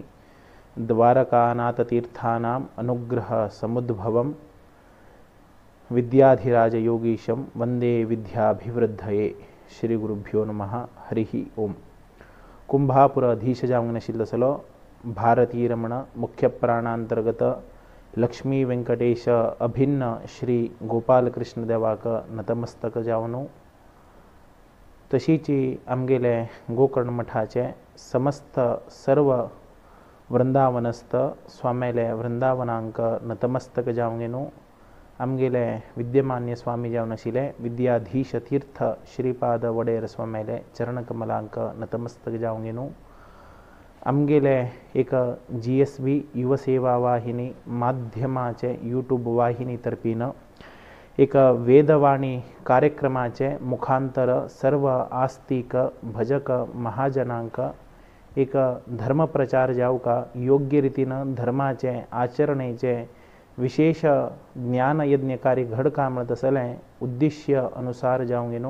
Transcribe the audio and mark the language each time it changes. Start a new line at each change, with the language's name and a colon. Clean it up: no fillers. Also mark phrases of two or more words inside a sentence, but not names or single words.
Sanskrit: द्वारकानाथतीर्थानाम् अनुग्रह समुद्भवं विद्याधिराजयोगीशं वन्दे विद्याभिवृद्धये। श्री गुरुभ्यो नमः। हरिः ओम।
Konkani: कुंभापुराधीशजांगनशिल्लसलो भारतीय रमण मुख्य प्राणांतर्गत लक्ष्मी वेंकटेश अभिन्न श्री गोपाल कृष्ण देवाक नतमस्तक जावनो। तशीची आमगेले गोकर्ण मठाचे समस्त सर्व वृंदावनस्थ स्वामेले वृंदावनांक नतमस्तक जावंगेनो। आमगेले विद्यमान्य स्वामी जावन आशिल्ले विद्याधीश तीर्थ श्रीपाद वडेर स्वामेले चरणकमलांक नतमस्तक जावंगेनो। आमगेले एक GSB युवसेवा वाहिनी माध्यमाचे यूट्यूब वाहिनी तर्फीन एक वेदवाणी कार्यक्रमाचे मुखांतर सर्व आस्तिक भजक महाजनांक एक धर्मप्रचार जावका योग्य रीतीनं धर्माचे आचरणेचे विशेष ज्ञान यज्ञ कार्य घडका म्हणत असले उद्देश्य अनुसार जावंगेनो।